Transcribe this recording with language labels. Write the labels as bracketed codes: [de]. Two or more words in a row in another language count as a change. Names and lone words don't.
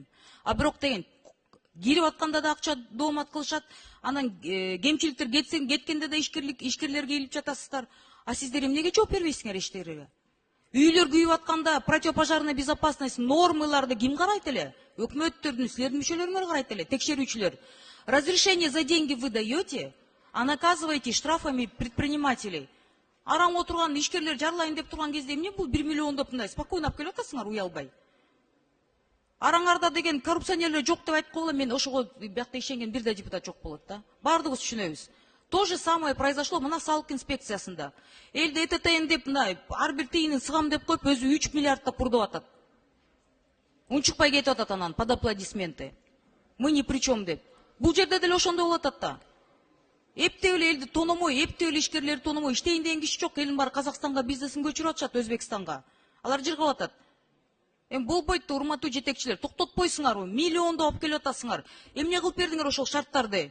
[ky] А бирок деген кирип атканда да акча доомат кылышат, анан кемчиликтер кеткенде да ишкерлер келип жатасыздар. А сиздер эмнеге жооп бербейсиңер иштериңерге? Үйлөр күйүп атканда [ru] противопожарная безопасность [ky] нормаларды ким карайт эле? Өкмөттөрдүн, силердин мүчөлөрүңөр карайт эле, текшерүүчүлөр. [ru] Разрешение за деньги вы даете, а наказываете штрафами предпринимателей. [ky] Араң отурган ишкерлер жарлайын деп турган кезде эмне бул 1 миллион деп мындай спокойно алып келип атасыңар уялбай. Араңарда деген коррупционерлер жок деп айтып койгула, мен ошого биякта ишенген бир да депутат жок болот да. Бардыгыбыз түшүнөбүз. [ru] То же самое произошло [ky] мына салык инспекциясында. Элде ЭТТН деп мына ар бир тыйынын сыгам деп коюп, өзү 3 миллиардта пурдап атат. Унчукпай кетип атат анан [ru] под аплодисменты. Мы ни при чем деп. [ky] Бул жерде деле ошондой болуп атат да. Эптеп эле элди тономой, эптеп эле ишкерлерди тономой, иштейин деген киши жок. Элдин баары Казакстанга бизнесин көчүрүп атышат, Өзбекстанга. Алар жыргап атат. Болбойт да, урматтуу жетекчилер, токтотпойсуңарбы? Миллиондоп алып келип атасыңар. Эмне кылып бердиңер ошол шарттарды?